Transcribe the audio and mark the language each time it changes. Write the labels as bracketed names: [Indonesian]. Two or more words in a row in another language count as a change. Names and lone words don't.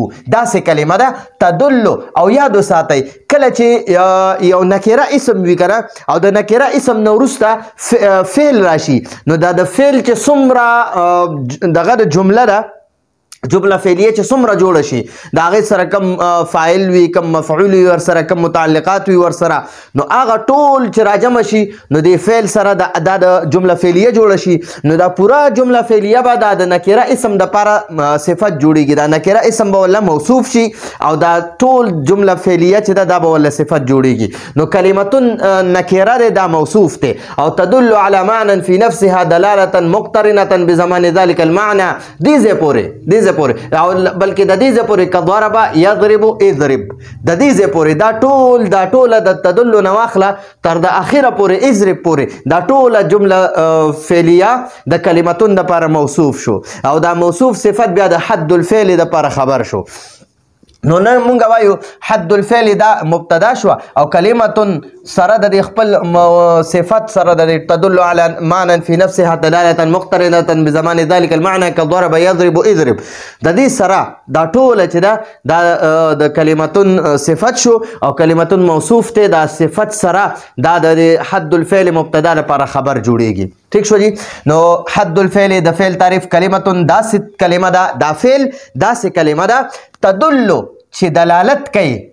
[Pashto] داسې کلمه ده تدل او یادو ساتئ کله چې یو نکره اسم وي کنه او د نکره اسم نه وروسته فعل راشي نو دا د فعل چې څومره دغه د جمله ده، جمله فعلیه چې څومره جوړه شي د هغې سره کم فاعل وي، کم مفعول وي، ورسره کم متعلقات وي ورسره، نو هغه ټول چې راجمع شي نو د فعل سره دا د جمله فعلیه جوړه شي. نو دا پوره جمله فعلیه به دا د نکره اسم دپاره صفت جوړیږي. دا نکره اسم به ولا موصوف شي او دا ټول جمله فعلیه چې ده دا به ولا صفت جوړیږي. نو کلمتون نکره دی، دا موصوف دی او [Arabic] تدل على معنى في نفسها دلاله مقترنه بزمان ذلك المعنى. [Pashto] دې ځای پورې بلکې د دې ځای پورې که [Arabic] ضرب یضرب اضرب، [Pashto] د دې ځای پورې دا ټوله د تدل نه واخله تر د اخره پورې اضرب پورې دا ټوله جمله فعلیه د کلمتون دپاره موصوف شو او دا موصوف صفت بیا د [Arabic] حد الفعل [Pashto] دپاره خبر شو. نو نن مونږ وایو [Arabic] حد الفعل [Pashto] دا مبتدا شو او کلمتون سره د خپل صفت سره د [Arabic] تدل على معنى في نفسها دلاله مقترنه بزمان ذلك المعنى كضرب يضرب اضرب. [Pashto] د دې سره دا ټوله چې دا د کلمتون صفت شو او کلمتون موصوف ته دا صفت سره دا د [Arabic] حد الفعل [Pashto] مبتدا لپاره خبر جوړیږي. ٹھیک شو جی. نو [Arabic] حد الفعل [Pashto] د فعل تعریف کلمتون داسې کلمه ده، دا فعل داسې کلمه ده تدلو چې دلالت کوي.